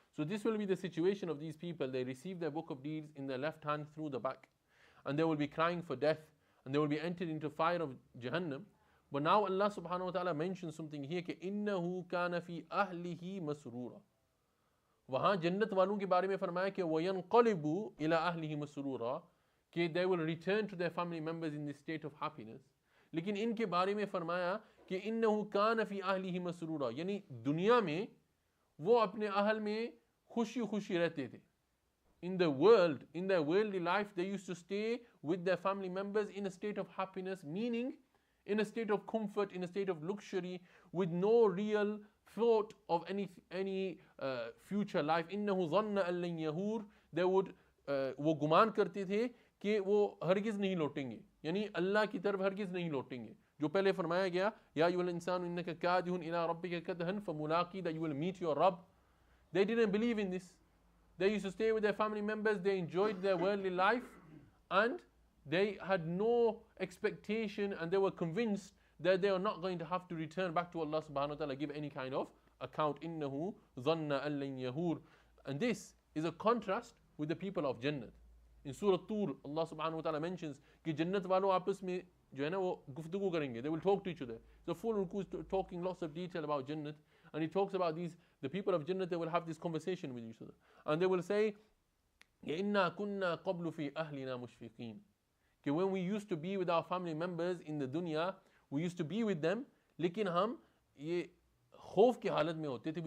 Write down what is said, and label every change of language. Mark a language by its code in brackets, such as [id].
[en] So this will be the situation of these people. They receive their book of deeds in their left hand through the back, and they will be crying for death, and they will be entered into fire of Jahannam. But now Allah subhanahu wa ta'ala mentions something here, कि [ar] إِنَّهُ كَانَ فِي أَهْلِهِ مَسْرُورًا. [hi] वहाँ जन्नत वालों के बारे में फरमाया कि [ar] وَيَنْقَلِبُ إِلَىٰ أَهْلِهِ مَسْرُورًا, [en] कि they will return to their family members in this state of happiness. [hi] लेकिन इनके बारे में फरमाया कि [ar] إِنَّهُ كَانَ فِي أَهْلِهِ مَسْرُورًا, [hi] यानी दुनिया में वो अपने अहल में खुशी खुशी रहते थे. [en] In the world, in their worldly life, they used to stay with their family members in a state of happiness, meaning in a state of comfort, in a state of luxury, with no real thought of any future life. [ar] إِنَّهُ ظَنَّ أَن لَن يَهُورَ, [en] they would [hi] वो गुमान करते थे कि वो हरगिज़ नहीं लौटेंगे, यानी अल्लाह की तरफ हरगिज़ नहीं लौटेंगे. जो पहले फरमाया गया, [ar] या अय्युहल इंसानु इन्नका कादिहुन इला रब्बिका कदहन फमुलाकी, [en] that you will meet your Rabb. They didn't believe in this. They used to stay with their family members, they enjoyed their worldly life, and they had no expectation, and they were convinced that they are not going to have to return back to Allah subhanahu wa ta'ala, give any kind of account. [ar] إِنَّهُ ظَنَّ أَن لَن يَهُورَ. [en] And this is a contrast with the people of Jannat. In Surah Tur, [hi] Allah subhanahu wa ta'ala mentions कि जन्नत वालों आपस में जो है ना वो गुफ्तगू करेंगे. [en] They will talk to each other. So full Ruku is talking lots of detail about Jannat, and he talks about the people of Jannat, they will have this conversation with each other, and they will say, [ar] إِنَّا كُنَّا قَبْلُ فِي أَهْلِنَا مُشْفِقِينَ, [en] कि when we used to be with our family members in the dunya, we used to be with them, [hi] लेकिन हम ये खौफ की हालत में होते थे.